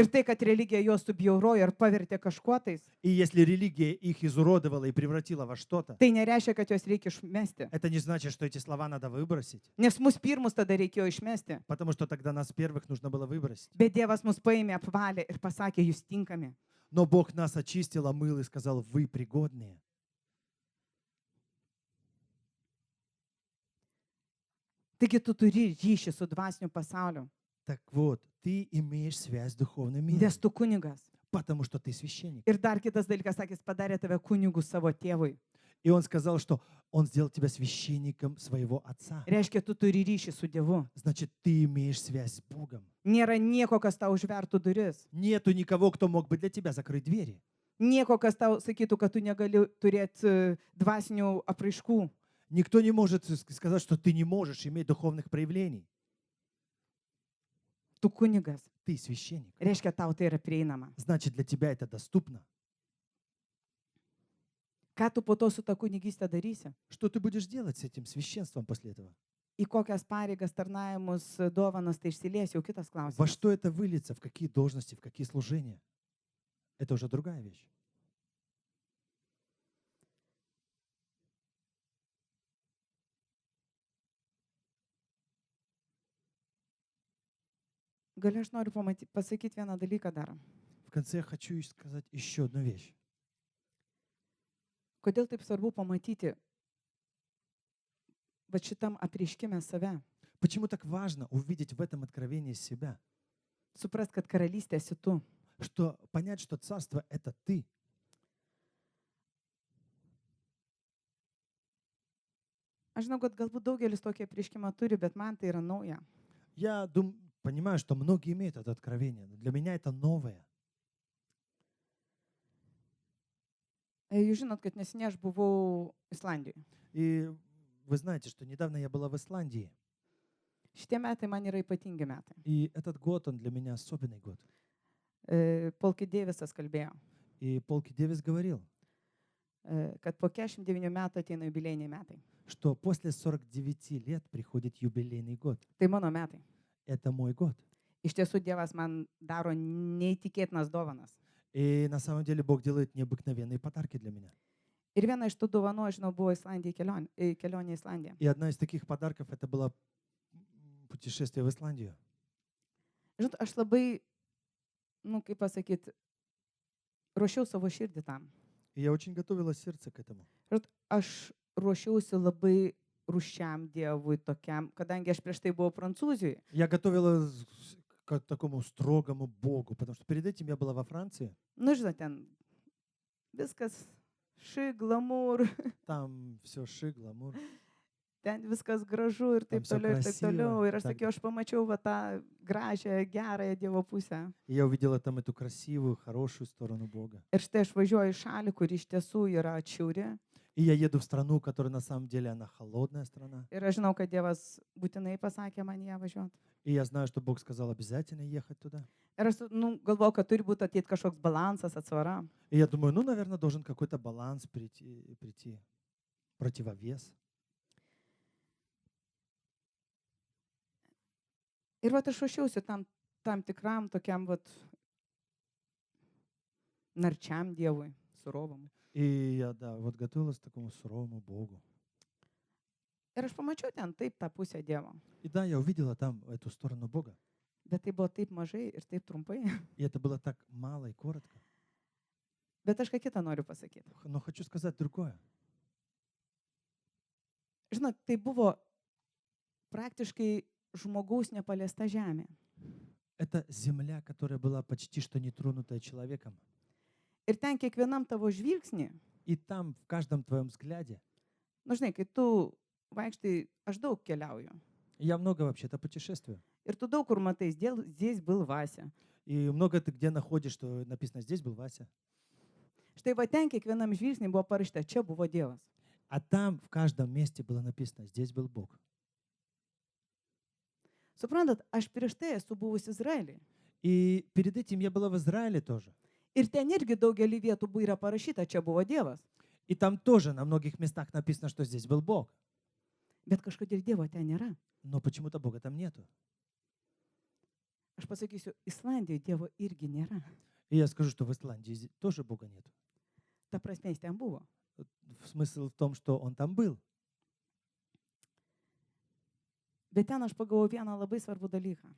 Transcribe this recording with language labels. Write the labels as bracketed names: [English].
[Lithuanian] Ir tai, kad religija juos subjaurojo ir pavertė kažkuo tais, [Russian] И если религия их изуродовала и превратила во что-то, [Lithuanian] tai nereiškia, kad juos reikia išmesti. [Russian] это не значит, что эти слова надо выбросить, [Lithuanian] Nes mus pirmus tada reikėjo išmesti. [Russian] потому что тогда нас первых нужно было выбросить. [Lithuanian] Bet Dievas mus paėmė, apvalė ir pasakė, jūs tinkami. [Russian] Но Бог нас очистил, омыл и сказал: вы пригодные. [Lithuanian] Taigi tu turi ryšį su dvasiniu pasauliu, [Russian] Так вот, ты имеешь связь с духовным миром, [Lithuanian] nes tu kunigas. [Russian] потому что ты священник. [Lithuanian] Ir dar kitas dalykas, sakė, jis padarė tave kunigu savo tėvui. [Russian] И он сказал, что он сделал тебя священником своего отца. [Lithuanian] Reiškia, tu turi ryšį su Dievu. [Russian] Значит, ты имеешь связь с Богом. [Lithuanian] Nėra nieko, kas tau užvertų duris. [Russian] Нету никого, кто мог бы для тебя закрыть двери. [Lithuanian] Nieko, kas tau sakytų, kad tu negali turėti dvasinių apraiškų. [Russian] Никто не может сказать, что ты не можешь иметь духовных проявлений. [Lithuanian] Tu kunigas. [Russian] Ты священник. [Lithuanian] Reiškia, tau tai yra prieinama. [Russian] Значит, для тебя это доступно. [Lithuanian] Ką tu po to su ta kunigystė darysi? [Russian] Что ты будешь делать с этим священством после этого? [Lithuanian] Į kokias pareigas, tarnavimus, dovanas tai išsilies, jau kitas klausimas. [Russian] что это выльется, в какие должности, в какие служения? Это уже другая вещь. [Lithuanian] Gal aš noriu pasakyti vieną dalyką dar. [Russian] В конце я хочу сказать еще одну вещь. [Lithuanian] Kodėl taip svarbu pamatyti va šitam apreiškime save? [Russian] Почему так важно увидеть в этом откровении себя? [Lithuanian] Suprast, kad karalystė esi tu. [Russian] Что понять, что царство – это ты. [Lithuanian] Aš žinau, kad galbūt daugelis tokį prieškimą turi, bet man tai yra nauja. [Russian] Я понимаю, что многие имеют это откровение, но для меня это новое. [Lithuanian] Jūs žinot, kad neseniai aš buvau Islandijoje. [Russian] И вы знаете, что недавно я была в Исландии, [Lithuanian] Šitie metai man yra ypatingi metai. [Russian] и этот год, он для меня особенный год. [Lithuanian] Polki Deivisas kalbėjo, [Russian] И Полки Девис говорил, [Lithuanian] kad po 49 metų ateina jubiliejiniai metai. [Russian] что после 49 лет приходит юбилейный год. [Lithuanian] Tai mano metai. [Russian] Это мой год. [Lithuanian] Iš tiesų Dievas man daro neįtikėtinas dovanas. [Russian] И на самом деле Бог делает необыкновенные подарки для меня. [Lithuanian] Ir viena iš tų dovanų, aš žinau, buvo kelionė į Islandiją. [Russian] И одна из таких подарков это было путешествие в Исландию. [Lithuanian] Žinot, aš labai, kaip pasakyti, ruošiau savo širdį tam. [Russian] И я очень готовила сердце к этому. [Lithuanian] Žinot, aš ruošiausi labai rūsčiam Dievui tokiam, kadangi aš prieš tai buvau Prancūzijoje. [Russian] Я готовила к такому строгому Богу, потому что перед этим я была во Франции. [Lithuanian] Nu, žinot, ten viskas glamūr, [Russian] Там все шик, гламур. [Lithuanian] ten viskas gražu ir taip Tamsiau toliau, ir taip [Russian] krasiva, [Lithuanian] toliau. Ir aš tam- sakiau, aš pamačiau va tą gražią, gerąją Dievo pusę. [Russian] И я увидела там эту красивую, хорошую сторону Бога. [Lithuanian] Ir štai aš važiuoju į šalį, kur iš tiesų yra atšiauri. [Russian] И я еду в страну, которая на самом деле она холодная страна. [Lithuanian] Ir aš žinau, kad Dievas būtinai pasakė man ją važiuoti. [Russian] И я знаю, что Бог сказал обязательно ехать туда. [Lithuanian] Ir aš galvoju, kad turi būti ateit kažkoks balansas, atsvara. [Russian] И я думаю, наверное, должен какой-то баланс прийти, противовес. [Lithuanian] Ir va aš ruošiausi tam tikram tokiam va narčiam Dievui, [Russian] surovam. И я, вот готовилась к такому суровому Богу. [Lithuanian] Ir aš pamačiau ten taip tą pusę Dievo. [Russian] И да, я увидела там эту сторону Бога. [Lithuanian] Bet tai buvo taip mažai ir taip trumpai. [Russian] И это было так мало и коротко. [Lithuanian] Bet aš ką kitą noriu pasakyti. [Russian] Но хочу сказать другое. [Lithuanian] Žinot, tai buvo praktiškai žmogaus nepaliesta žemė. [Russian] Это земля, которая была почти что нетронутая человеком. [Lithuanian] Ir ten kiekvienam tavo žvilgsnį, [Russian] И там, в каждом твоем взгляде, [Lithuanian] žinai, kai tu vaikštai, aš daug keliauju. [Russian] я много вообще-то путешествую. [Lithuanian] Ir tu daug kur matai, [Russian] здесь был Вася. И много ты где находишь, что написано, здесь был Вася. [Lithuanian] Štai va ten kiekvienam žvilgsnį buvo parašyta, čia buvo Dievas. [Russian] А там в каждом месте было написано, здесь был Бог. [Lithuanian] Suprantat, aš prieš tai esu buvus Izraelyje. [Russian] И перед этим я была в Израиле тоже. [Lithuanian] Ir ten irgi daugelį vietų buvo yra parašyta, čia buvo Dievas. [Russian] И там тоже на многих местах написано, что здесь был Бог. [Lithuanian] Bet kažkodėl Dievo ten nėra. [Russian] Но почему-то Бога там нету. [Lithuanian] Aš pasakysiu, Islandijoje Dievo irgi nėra. [Russian] И я скажу, что в Исландии тоже Бога нету. [Lithuanian] Ta prasme, jis ten buvo. [Russian] Смысл в том, что Он там был. [Lithuanian] Bet ten aš pagalvojau vieną labai svarbų dalyką.